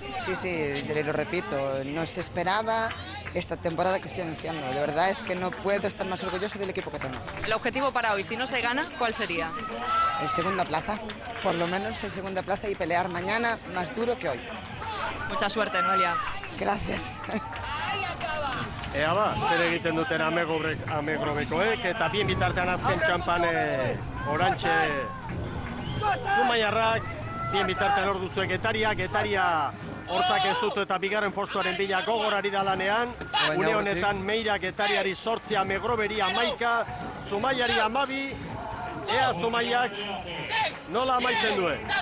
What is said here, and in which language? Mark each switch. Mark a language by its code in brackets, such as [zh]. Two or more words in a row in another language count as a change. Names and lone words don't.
[es] Sí, yo lo repito, no se esperaba esta temporada que estoy iniciando. De verdad es que no puedo estar más orgulloso del equipo que tengo. El objetivo para hoy, si no se gana, ¿cuál sería? El segunda plaza, por lo menos el segunda plaza y pelear mañana más duro que hoy. Mucha suerte, Noelia. Gracias. [eu] Ea zer egiten duten Amegrobekoek, eta bien bitartean azken txampan orantxe Zumaiarrak, bien bitartean hor duzue Getaria hortzak ez dut eta bigarren postuaren bila gogorari da lanean, une honetan Meira Getariari 8, Amegroberi 11, Zumaiari 12, ea Zumaiak nola amaitzen duen.